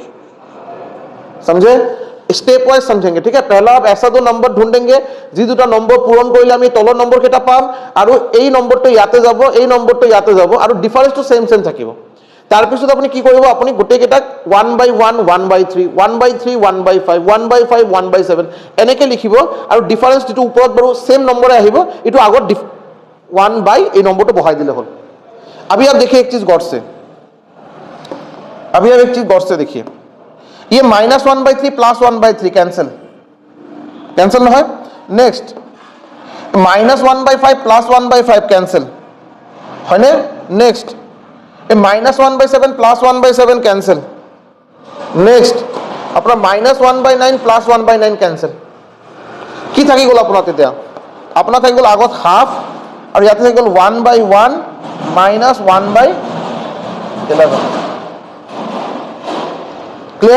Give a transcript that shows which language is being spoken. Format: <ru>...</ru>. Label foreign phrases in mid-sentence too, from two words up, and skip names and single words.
<hi>समझे? स्टेप वाइज समझेंगे। ठीक है, पहला आप ऐसा 2 नंबर ढूंढेंगे</hi> <as>जी দুটা নম্বৰ পূৰণ কৰিলে আমি তলৰ নম্বৰ কেটা পাম, আৰু এই নম্বৰটো ইয়াতে যাব, এই নম্বৰটো ইয়াতে যাব, আৰু ডিফারেন্সটো সেম সেম থাকিব। তাৰ পিছত আপুনি কি কৰিব, আপুনি গোটেই কেটা 1/1 1/3 1/3 1/5 1/5 1/7 এনেকে লিখিব, আৰু ডিফারেন্স যেটো ওপৰত বাৰু সেম নম্বৰে আহিব, এটো আগত 1 বাই এই নম্বৰটো বহাই দিলে হ'ল।</as> <hi>अभी आप देखिए एक चीज गौर से, अभी आप एक चीज गौर से देखिए, ये -1/3 + 1/3 कैंसिल कैंसिल ना है।</hi> <as>नेक्स्ट -1/5 +1/5 ক্যান্সেল হয় না? নেক্সট -1/7 +1/7 ক্যান্সেল। নেক্সট আপোনাৰ -1/9 +1/9 ক্যান্সেল। কি থাকি গ'ল আপোনাৰ তেতিয়া? আপোনাৰ থাকি গ'ল আগত হাফ আৰু ইয়াতে থাকি গ'ল 1/1 -1/11। ক্লিয়াৰ?</as>